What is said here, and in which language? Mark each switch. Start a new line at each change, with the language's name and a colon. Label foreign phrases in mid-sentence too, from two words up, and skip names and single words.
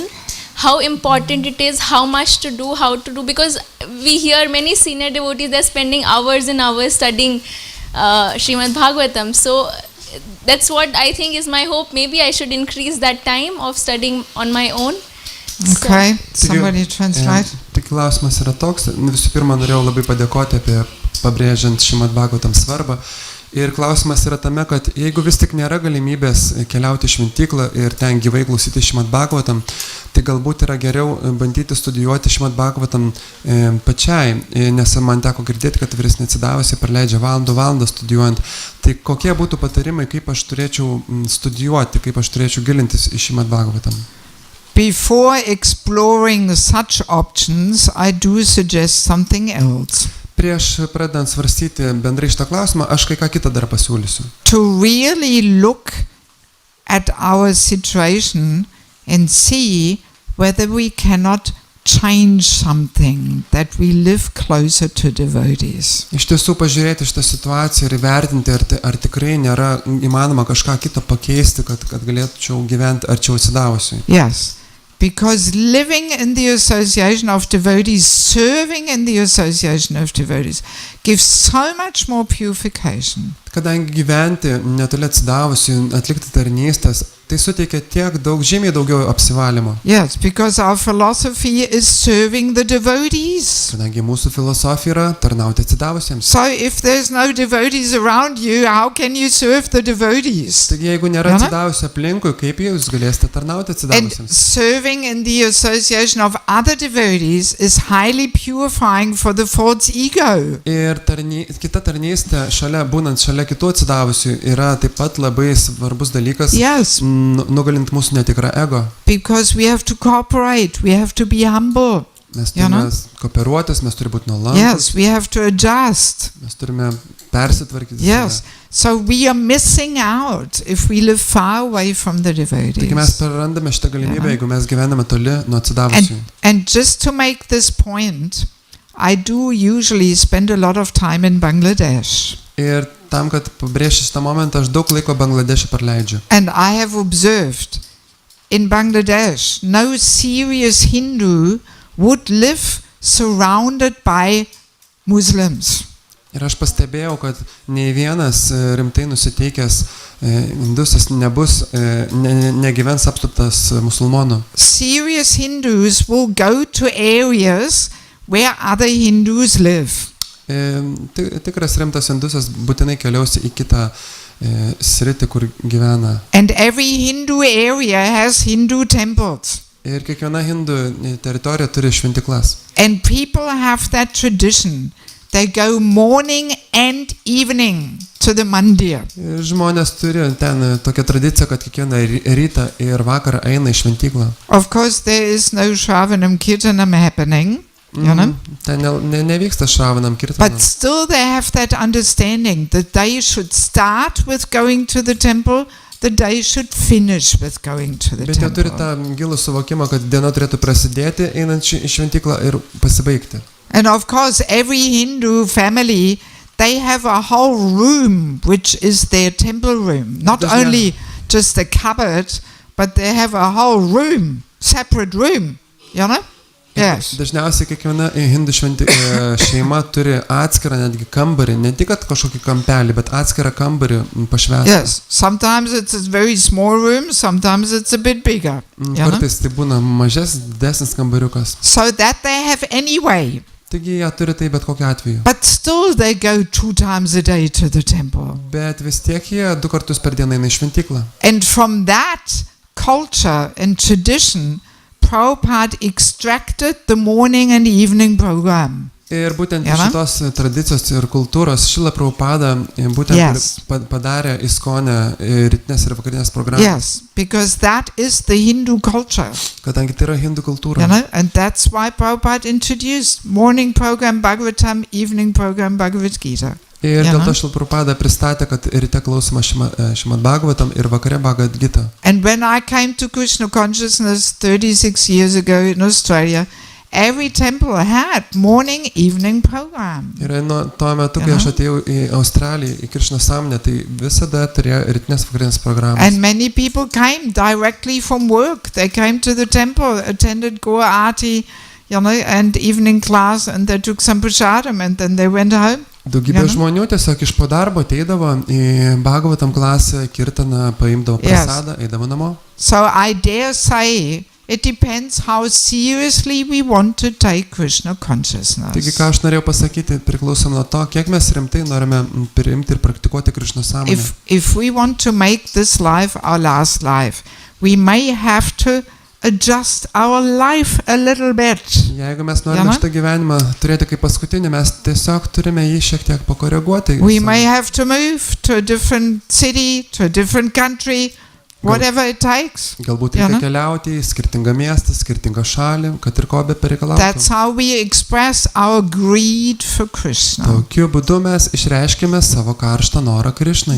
English: How important it is, how much to do, how to do, because we hear many senior devotees, they're spending hours and hours studying Šrimad Bhagavatam. So that's what I think is my hope. Maybe I should increase that time of studying on my own. Okay, somebody translate.
Lithuanian: Tai klausimas yra toks, visų pirma norėjau labai padėkoti apie pabrėžiant Šrimad Bhagavatam svarbą. Ir klausimas yra tame, kad jeigu vis tik nėra galimybės keliauti į Šventyklą ir ten gyvai klausyti Šrimad Bhagavatam, tai galbūt yra geriau bandyti studijuoti Šrimad Bhagavatam pačiai, nes man teko girdėti, kad vyresni atsidavusiai praleidžia valandą studijuojant. Tai kokie būtų patarimai, kaip aš turėčiau studijuoti, kaip aš turėčiau gilintis į Šrimad Bhagavatam?
English: Before exploring such options, I do suggest something else.
Lithuanian: Prieš pradedant svarstyti bendrai šitą klausimą, aš kai ką kitą dar pasiūlysiu.
English: To really look at our situation and see whether we cannot change something, that we live closer to devotees.
Lithuanian: Iš tiesų pažiūrėti šitą situaciją ir įvertinti, ar tikrai nėra įmanoma kažką kito pakeisti, kad galėčiau gyventi arčiau atsidavusiui.
English: Yes. Because living in the association of devotees, serving in the association of devotees, gives so much more purification.
Lithuanian: Kadangi gyventi netoli atsidavusių, atlikti tarnystės, tai suteikia tiek daug, žymiai daugiau apsivalymo.
English: Yes, because our philosophy is serving the devotees.
Lithuanian: Kadangi mūsų filosofija yra tarnauti atsidavusiems.
English: So if there's no devotees around you, how can you serve the devotees?
Lithuanian: Taigi jeigu nėra atsidavusių aplinkui, kaip jūs galėsite tarnauti atsidavusiems?
English: And serving in the association of other devotees is highly purifying for the false ego.
Lithuanian: Ir kita tarnystė, būnant šalia kitų atsidavusių, yra taip pat labai svarbus dalykas.
English: Yes.
Lithuanian: Nugalint mūsų netikrą ego.
English: Because we have to cooperate, we have to be humble.
Lithuanian: Mes turime kooperuotis, mes turime būti nuolankus.
English: Yes, we have to adjust.
Lithuanian: Mes turime persitvarkyti.
English: Yes, so we are missing out if we live far away from the devotees.
Lithuanian: Taigi mes prarandame šitą galimybę, jeigu mes gyvename toli nuo atsidavusių.
English: And just to make this point, I do usually spend a lot of time in Bangladesh.
Lithuanian: Ir tam, kad pabrėžti šitą momentą, aš daug laiko Bangladeše praleidžiu.
English: And I have observed in Bangladesh, no serious Hindu would live surrounded by Muslims.
Lithuanian: Ir aš pastebėjau, kad nei vienas rimtai nusiteikęs indusas negyvens apsuptas musulmonų.
English: Serious Hindus will go to areas where other Hindus live.
Lithuanian: Tikras rimtas indusas būtinai keliausi į kitą sritį, kur gyvena.
English: And every Hindu area has Hindu temples.
Lithuanian: Ir kiekviena Hindu teritorija turi šventyklas.
English: And people have that tradition they go morning and evening to the mandir.
Lithuanian: Ir žmonės turi ten tokią tradiciją, kad kiekvieną rytą ir vakarą eina į šventyklą.
English: Of course, there is no
Sanskrit: Shravanam Kirtanam
English: happening, you know.
Lithuanian: Ten nevyksta
Sanskrit: Šravanam Kirtanam.
English: But still they have that understanding that they should start with going to the temple, the day should finish with going to the
Lithuanian: Bet jie turi
English: temple.
Lithuanian: tą gilų suvokimą, kad diena turėtų prasidėti einant į šventyklą ir pasibaigti.
English: And of course, every Hindu family, they have a whole room which is their temple room. Not only just a cupboard, but they have a whole room, separate room, you know? Yes.
Lithuanian: Dažniausiai kiekviena hindų šeima turi atskirą netgi kambarį, ne tik kažkokį kampelį, bet atskirą kambarį pašvęstą.
English: Yes. Sometimes it's a very small room, sometimes it's a bit bigger.
Lithuanian: Kartais tai būna didesnis kambariukas.
English: So that they have anyway.
Lithuanian: Taigi jie turi tai bet kokiu atveju.
English: But still they go 2 times a day to the temple.
Lithuanian: Bet vis tiek jie 2 kartus per dieną eina į šventyklą.
English: And from that culture and tradition, Prabhupada extracted the morning and evening program.
Lithuanian: Ir būtent iš šitos tradicijos ir kultūros Šrila Prabhupada būtent padarė Iskcone rytinės ir vakarinės programas.
English: Yes, because that is the Hindu culture.
Lithuanian: Kadangi tai yra hindų kultūra.
English: You know, and that's why Prabhupada introduced morning program Bhagavatam, evening program Bhagavad Gita.
Lithuanian: Ir dėl to Šrila Prabhupada pristatė, kad ryte klausoma Šrimad Bhagavatam ir vakare Bhagavad Gita.
English: And when I came to Krishna consciousness 36 years ago in Australia, every temple had morning, evening program.
Lithuanian: Ir nuo tuo metu, kai aš atėjau į Australiją, į Krišnos sąmonę, tai visada turėjo rytinės vakarinės programas.
English: And many people came directly from work. They came to the temple, attended Gaur Aarti, you know, and evening class, and they took some prasadam, and then they went home.
Lithuanian: Daugybė žmonių tiesiog iš po darbo ateidavo į Bhagavatam klasę, kirtaną, paimdavo prasadą, eidavo namo.
English: So I dare say it depends how seriously we want to take Krishna consciousness.
Lithuanian: Taigi, ką aš norėjau pasakyti, priklausom nuo to, kiek mes rimtai norime priimti ir praktikuoti Krišno sąmonę.
English: If we want to make this life our last life, we may have to adjust our life a little bit.
Lithuanian: Jeigu mes norime šitą gyvenimą turėti kaip paskutinį, mes tiesiog turime jį šiek tiek pakoreguoti.
English: We may have to move to a different city, to a different country, whatever it takes.
Lithuanian: Galbūt reikia keliauti į skirtingą miestą, skirtingą šalį, kad ir ko be pareikalautų.
English: That's how we express our greed for Krishna.
Lithuanian: Tokiu būdu mes išreiškime savo karštą norą Krišnai.